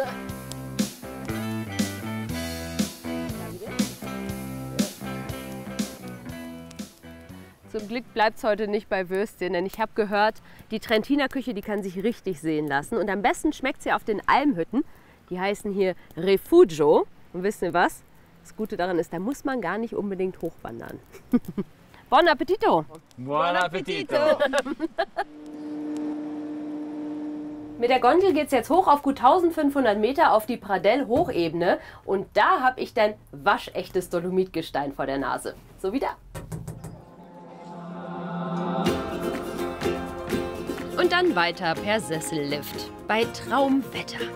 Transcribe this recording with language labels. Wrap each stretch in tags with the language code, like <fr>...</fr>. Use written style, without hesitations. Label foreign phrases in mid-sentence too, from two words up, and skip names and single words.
<de>Zum Glück bleibt es heute nicht bei Würstchen, denn ich habe gehört, die Trentiner Küche, die kann sich richtig sehen lassen. Und am besten schmeckt sie auf den Almhütten. Die heißen hier Refugio. Und wisst ihr was? Das Gute daran ist, da muss man gar nicht unbedingt hochwandern.</de> <it>Buon appetito! Buon appetito!</it> <de>Mit der Gondel geht es jetzt hoch auf gut 1500 Meter auf die Pradell-Hochebene. Und da habe ich dann waschechtes Dolomitgestein vor der Nase. So wie da. Und dann weiter per Sessellift bei Traumwetter.</de>